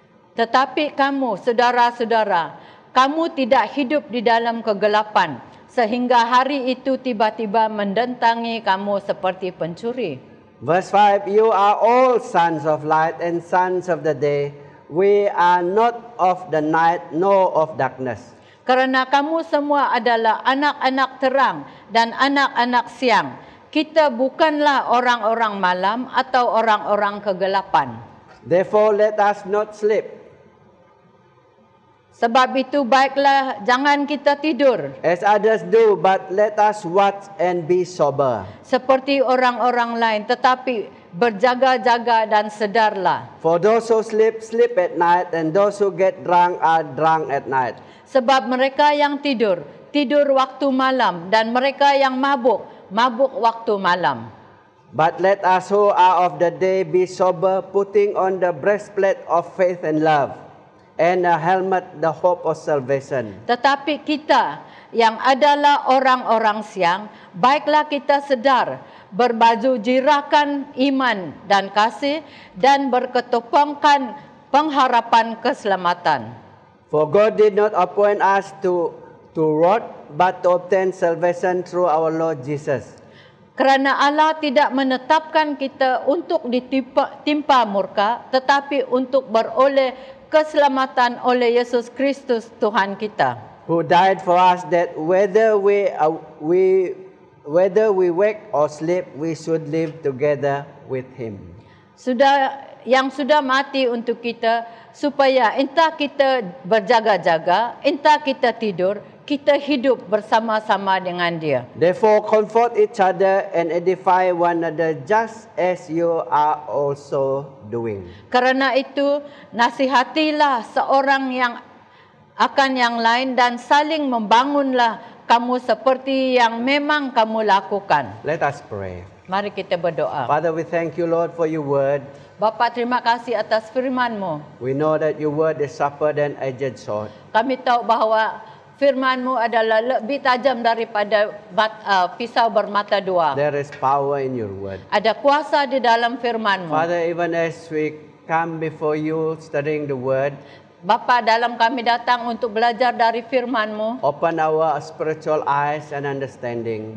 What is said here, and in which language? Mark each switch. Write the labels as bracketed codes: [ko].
[ms] Tetapi kamu, saudara-saudara, kamu tidak hidup di dalam kegelapan, sehingga hari itu tiba-tiba mendatangi kamu seperti pencuri. [en] Verse 5, you are all sons of light and sons of the day. We are not of the night nor of darkness. [ms] Kerana kamu semua adalah anak-anak terang dan anak-anak siang. Kita bukanlah orang-orang malam atau orang-orang kegelapan. [en] Therefore let us not sleep, [ms] Sebab itu baiklah jangan kita tidur [en] as others do, but let us watch and be sober. [ms] seperti orang-orang lain, tetapi berjaga-jaga dan sedarlah. [en] For those who sleep, sleep at night, and those who get drunk are drunk at night. [ms] Sebab mereka yang tidur, tidur waktu malam, dan mereka yang mabuk, mabuk waktu malam. [en] But let us who are of the day be sober, putting on the breastplate of faith and love, and a helmet, the hope of salvation. [ms] Tetapi kita yang adalah orang-orang siang, baiklah kita sedar, berbaju jirakan iman dan kasih, dan berketopangkan pengharapan keselamatan. [en] For God did not appoint us to wrath, but to obtain salvation through our Lord Jesus. [ms] Kerana Allah tidak menetapkan kita untuk ditimpa murka, tetapi untuk beroleh keselamatan oleh Yesus Kristus Tuhan kita. [en] Who died for us, that whether we wake or sleep, we should live together with Him. [ms] Yang sudah mati untuk kita, supaya entah kita berjaga-jaga, entah kita tidur, kita hidup bersama-sama dengan Dia. [en] Therefore comfort each other and edify one another, just as you are also doing. [ms] Kerana itu, nasihatilah seorang yang akan yang lain dan saling membangunlah kamu seperti yang memang kamu lakukan. [en] Let us pray. [ms] Mari kita berdoa. [en] Father, we thank you, Lord, for your word. [ms] Bapa, terima kasih atas firman-Mu. [en] We know that your word is sharper than a edged sword. [ms] Kami tahu bahawa firman-Mu adalah lebih tajam daripada pisau bermata dua. [en] There is power in your word. [ms] Ada kuasa di dalam firman-Mu. [en] Father, even as we come before you studying the word, [ms] Bapa, dalam kami datang untuk belajar dari firman-Mu, [en] open our spiritual eyes and understanding.